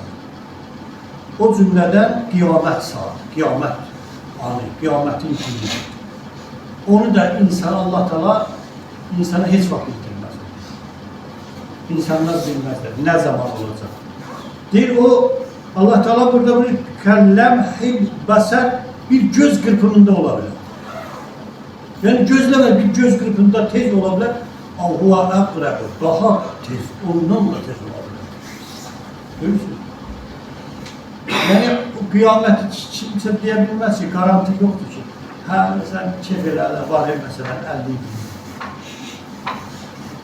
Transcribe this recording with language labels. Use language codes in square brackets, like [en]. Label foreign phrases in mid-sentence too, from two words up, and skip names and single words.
[az] O cümlədən qiyamət saati, qiyamət anı, qiyamətin günü. Onu da insan, Allah Teala insana heç vaxt bildirməz. İnsanlar bilməzlər, nə zaman olacaq. Deyir o, Allah Teala burada bir [ar] كلمح البصر [az] bir göz qırpımında ola bilər. [tr] Yani gözleme bir göz kırpında tez olabilir. Allah'a akrabu, daha tez, ondan da tez olabilir. Görürsünüz. Yani o kıyameti kimse diyebilmez ki, garanti yoktur ki. Ha sen çefelerle var ya mesela 50 gün.